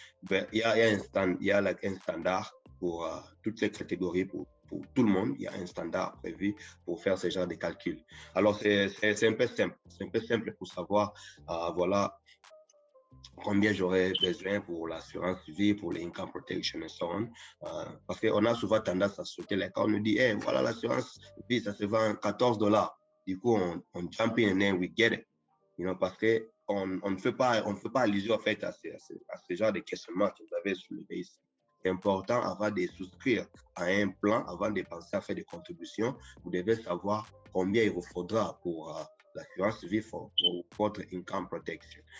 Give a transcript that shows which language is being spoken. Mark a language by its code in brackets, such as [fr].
[fr] Ben, il y a un standard pour toutes les catégories, pour tout le monde. Il y a un standard prévu pour faire ce genre de calcul. Alors, c'est un peu simple. C'est un peu simple pour savoir, voilà, combien j'aurais besoin pour l'assurance vie, pour l'income protection et [en] so on. [fr] Parce qu'on a souvent tendance à sauter les cas. On nous dit, hey, voilà, l'assurance vie, ça se vend $14. Du coup, on [en] jump in and we get it. [fr] Parce qu'on ne fait pas allusion en fait à ce genre de questionnement que vous avez soulevé ici. C'est important avant de souscrire à un plan, avant de penser à faire des contributions, vous devez savoir combien il vous faudra pour l'assurance vie pour votre income protection.